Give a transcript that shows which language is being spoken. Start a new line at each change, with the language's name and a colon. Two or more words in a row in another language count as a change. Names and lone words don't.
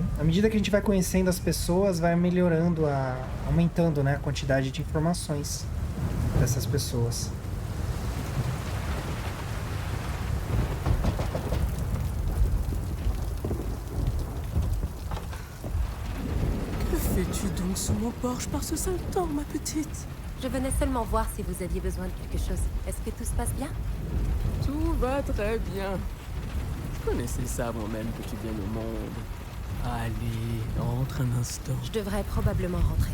Portuguese: À medida que a gente vai conhecendo as pessoas, vai melhorando, aumentando, né, a quantidade de informações dessas pessoas.
French: Que fais-tu donc sous mon porche par ce seul temps, ma petite? Je venais seulement voir si vous aviez besoin de quelque chose. Est-ce que tout se passe bien? Tout va très bien. Je connaissais ça avant même que tu viennes au monde. Allez, entre un instant. Je devrais probablement rentrer.